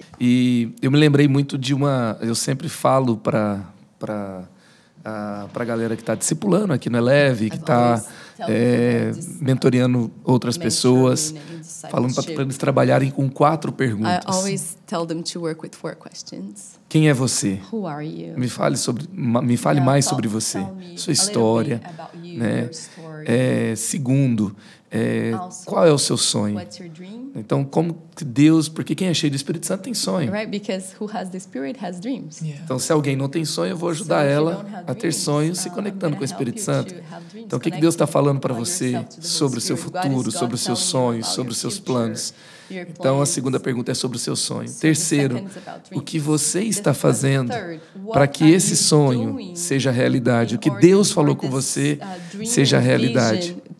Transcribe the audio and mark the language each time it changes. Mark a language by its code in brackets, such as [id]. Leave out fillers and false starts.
[pt] E eu me lembrei muito de eu sempre falo para a galera que está discipulando aqui no Eleve, que está mentoreando outras pessoas, falando para eles trabalharem com 4 perguntas. [en] I always tell them to work with 4 questions. [pt] Quem é você? [en] Who are you? [pt] Me fale mais sobre você, sua história, né? Segundo, qual é o seu sonho? [en] What's your dream? [pt] Então, como que Deus, porque quem é cheio do Espírito Santo tem sonho. [en] Right, because who has the Spirit has dreams. Yeah. [pt] Então, se alguém não tem sonho, eu vou ajudar ela a ter sonhos se conectando com o Espírito Santo. Então, o que Deus está falando para você sobre o seu futuro, sobre os seus sonhos, sobre os seus planos? Então, a segunda pergunta é sobre o seu sonho. Terceiro, o que você está fazendo para que esse sonho seja realidade? O que Deus falou com você seja realidade?